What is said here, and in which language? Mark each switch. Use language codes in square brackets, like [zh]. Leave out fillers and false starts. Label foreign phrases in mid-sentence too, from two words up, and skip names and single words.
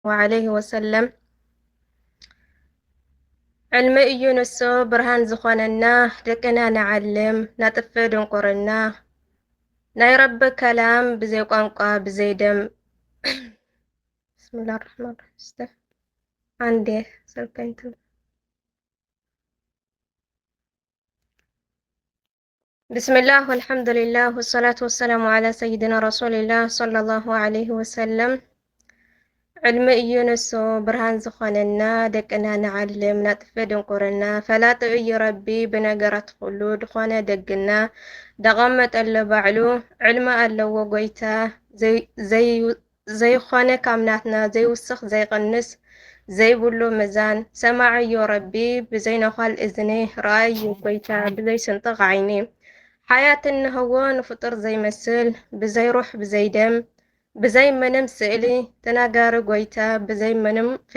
[ar] عليه وسلم [ti] علم እዩ ንሱ ብርሃን ዝኾነና ደቅና ንዓልም ናጥፍ ድንቁርና ናይ ረቢ ከላም ብዘይ ቋንቋ ብዘይ ደም [ar] بسم الله رحمن رحيم [ti] አንዴ ሰልከኝቱ [ar] بسم الله والحمد لله والصلاة والسلام على سيدنا رسول الله صلى الله عليه وسلم [ti] علم እዩ ንሱ ብርሃን ዝኾነና ደቅና ንዓልም ናጥፍ ድንቁርና ፈላጥ እዩ ረቢ ብነገራት ኩሉ ድኾነ ደግና ደቐመጠለ ባዕሉ ዕልሚ ኣለዎ ጎይታ ዘይኾነ ካምናትና ዘይውስኽ ዘይቕንስ ዘይብሉ ምዛን ሰማዕ እዩ ረቢ ብዘይነዃል እዝኒ ረኣይ እዩ ጎይታ ብዘይ ስንጥቕ ዓይኒ ሓያት እንህዎ ንፍጡር ዘይመስል ብዘይ ሩሕ ብዘይ ደም ብዘይ ምንም ስእሊ ተናጋሪ ጎይታ ብዘይ ምንም